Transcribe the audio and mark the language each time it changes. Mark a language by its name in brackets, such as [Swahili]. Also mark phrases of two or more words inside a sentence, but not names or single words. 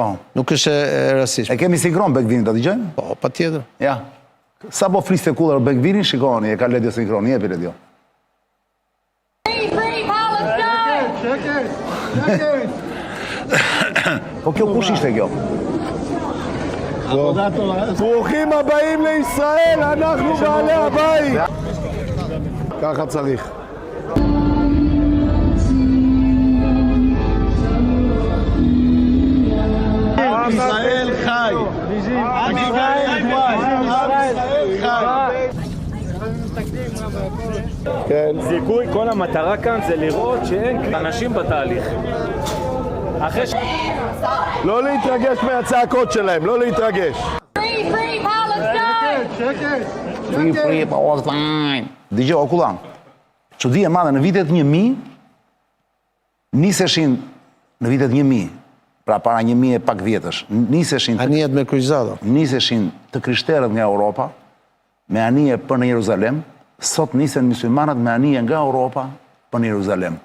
[Albanian] Nuk është e rastishme. E kemi sinkron Ben-Gvirin, ta dëgjojmë? Po, patjetër. Ja. Sa po fliste kullër Ben-Gvirin, shikoni, e ka Ledio sinkron, jepi Ledio. Po kjo kush ishte kjo? [Hebrew] ברוכים הבאים לישראל, אנחנו בעלי הבית. ככה צריך. ישראל חי. זיכוי, כל המטרה כאן זה לראות שאין אנשים בתהליך. לא להתרגש מהצעקות שלהם, לא להתרגש. [English] Free Palestine. [Albanian] Dëgjoj o kullan. Çudi e madhe në vitet 1000 niseshin në vitet 1000, pra para 1000 e pak vjetësh, Anijet me kryqëzata. Niseshin të krishterët nga Europa me anije për në Jeruzalem, sot nisen muslimanat me anije nga Europa për në Jeruzalem.